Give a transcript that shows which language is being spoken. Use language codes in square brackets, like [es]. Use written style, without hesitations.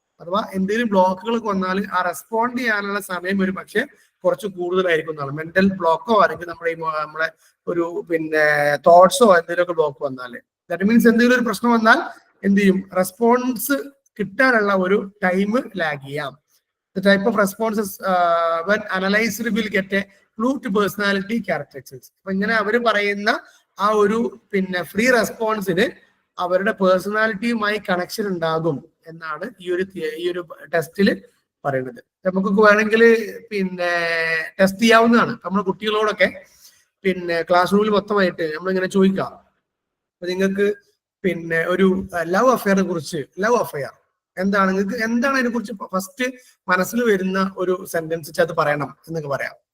[ml] അഥവാ എന്തെങ്കിലും ബ്ലോക്കുകൾ വന്നാൽ ആ റെസ്പോണ്ട് ചെയ്യാനുള്ള സമയം ഒരു പക്ഷെ കുറച്ച് കൂടുതലായിരിക്കും എന്നാണ്. മെന്റൽ ബ്ലോക്കോ അല്ലെങ്കിൽ നമ്മളെ ഒരു പിന്നെ തോട്ട്സോ എന്തെങ്കിലുമൊക്കെ ബ്ലോക്ക് വന്നാൽ ദാറ്റ് മീൻസ് എന്തെങ്കിലും ഒരു പ്രശ്നം വന്നാൽ എന്ത് ചെയ്യും, റെസ്പോൺസ് കിട്ടാനുള്ള ഒരു ടൈം ലാഗ് ചെയ്യാം. [en] The type of responses when analyzed will get a clue to personality characteristics. [ml] അപ്പൊ ഇങ്ങനെ അവർ പറയുന്ന ആ ഒരു പിന്നെ ഫ്രീ റെസ്പോൺസിന് അവരുടെ പേഴ്സണാലിറ്റിയുമായി കണക്ഷൻ ഉണ്ടാകും എന്നാണ് ഈ ഒരു ടെസ്റ്റിൽ പറയുന്നത്. നമുക്കൊക്കെ വേണമെങ്കിൽ പിന്നെ ടെസ്റ്റ് ചെയ്യാവുന്നതാണ്. നമ്മുടെ കുട്ടികളോടൊക്കെ പിന്നെ ക്ലാസ് റൂമിൽ മൊത്തമായിട്ട് നമ്മളിങ്ങനെ ചോദിക്കാം, അപ്പൊ നിങ്ങൾക്ക് പിന്നെ ഒരു ലവ് അഫെയറിനെ കുറിച്ച്, ലവ് അഫെയർ എന്താണ്, നിങ്ങൾക്ക് എന്താണ് അതിനെ കുറിച്ച് ഫസ്റ്റ് മനസ്സിൽ വരുന്ന ഒരു സെന്റൻസ് അത് പറയണം എന്നൊക്കെ പറയാം.